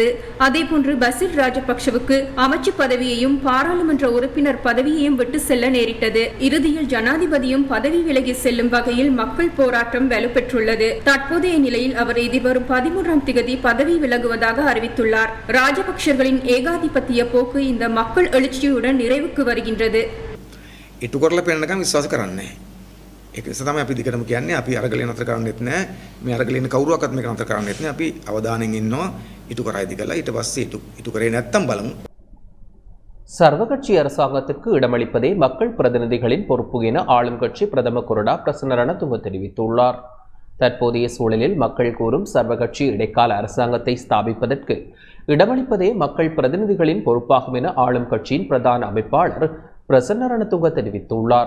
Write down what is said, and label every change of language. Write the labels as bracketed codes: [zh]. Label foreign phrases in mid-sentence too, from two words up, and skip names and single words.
[ta] அதேபோன்று பசில் ராஜபக்ஷவுக்கு அமைச்சு பதவியையும் பாராளுமன்ற உறுப்பினர் பதவியையும் விட்டு செல்ல நேரிட்டது. இறுதியில் ஜனாதிபதியும் பதவி விலகி செல்லும் வகையில் மக்கள் போராட்டம் வலுப்பெற்றுள்ளது. தற்போதைய நிலையில் அவர் எதிர்வரும் 13ஆம் திகதி பதவி விலகுவதாக அறிவித்துள்ளார். ராஜபக்ஷர்களின் ஏகாதிபத்திய போக்கு இந்த மக்கள் எழுச்சியுடன் நிறைவுக்கு வருகின்றது. [si] ඉටු කරලා පෙන්නකම් විශ්වාස කරන්නේ. ඒක නිසා තමයි අපි දිගටම කියන්නේ අපි අරගලේ නතර කරන්නෙත් නැහැ. මේ අරගලේ ඉන්න කවුරුවක්වත් මේක නතර කරන්නෙත් නැහැ. අපි අවධානයෙන් ඉන්නවා ඉටු කරයිද කියලා. ඊට පස්සේ ඉටු කරේ නැත්තම් බලමු. [ta] சர்வகட்சி அரசாங்கத்திற்கு இடமளிப்பதே மக்கள் பிரதிநிதிகளின் பொறுப்பு என ஆளும் கட்சி பிரதம கொறடா பிரசன்ன ரணதுங்க தெரிவித்துள்ளார். தற்போதைய சூழலில் மக்கள் கூறும் சர்வகட்சி இடைக்கால அரசாங்கத்தை ஸ்தாபிப்பதற்கு இடமளிப்பதே மக்கள் பிரதிநிதிகளின் பொறுப்பாகும் என ஆளும் கட்சியின் பிரதான அமைப்பாளர் பிரசன்ன ரணதுங்க தெரிவித்துள்ளார்.